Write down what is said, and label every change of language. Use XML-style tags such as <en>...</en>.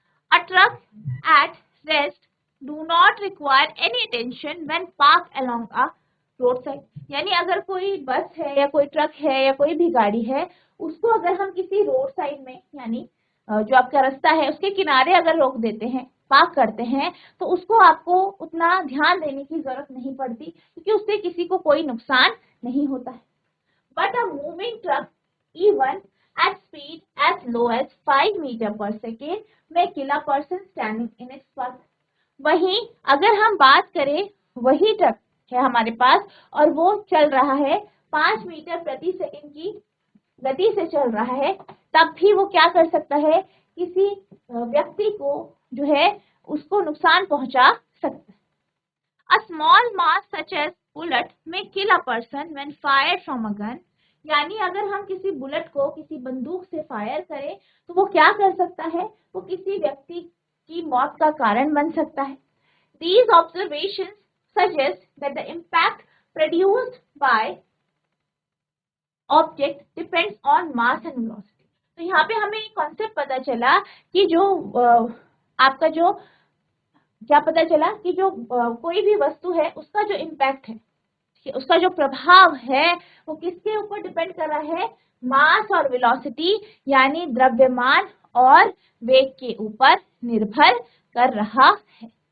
<en>A truck at rest do not require any attention when parked along a roadside,</en> <hi>यानी अगर कोई बस है या कोई ट्रक है या कोई भी गाड़ी है, उसको अगर हम किसी रोड साइड में, यानी जो आपका रास्ता है उसके किनारे अगर रोक देते हैं, पार्क करते हैं, तो उसको आपको उतना ध्यान देने की जरूरत नहीं पड़ती, क्योंकि उससे किसी को कोई नुकसान नहीं होता है।</hi> <en>But a moving truck, even at speed as low as 5 meter per second, may kill a person standing in its path.</en> <hi>वहीं अगर हम बात करें, वही ट्रक है हमारे पास और वो चल रहा है 5 मीटर प्रति सेकंड की गति से चल रहा है, तब भी वो क्या कर सकता है, किसी व्यक्ति को जो है उसको नुकसान पहुंचा सकता है।</hi> <en>A small mass such as bullet may kill a person when fired from a gun.</en> <hi>यानी अगर हम किसी बुलेट को किसी बंदूक से फायर करें तो वो क्या कर सकता है, वो किसी व्यक्ति की मौत का कारण बन सकता है।</hi> <en>These observations suggest that the impact produced by object depends on mass and velocity.</en> <hi>तो यहाँ पे हमें एक कॉन्सेप्ट पता चला कि जो आपका जो क्या पता चला कि जो कोई भी वस्तु है उसका जो इम्पैक्ट है, उसका जो प्रभाव है वो किसके ऊपर डिपेंड कर रहा है, मास और वेलोसिटी यानी द्रव्यमान और वेग के ऊपर निर्भर कर रहा है।</hi>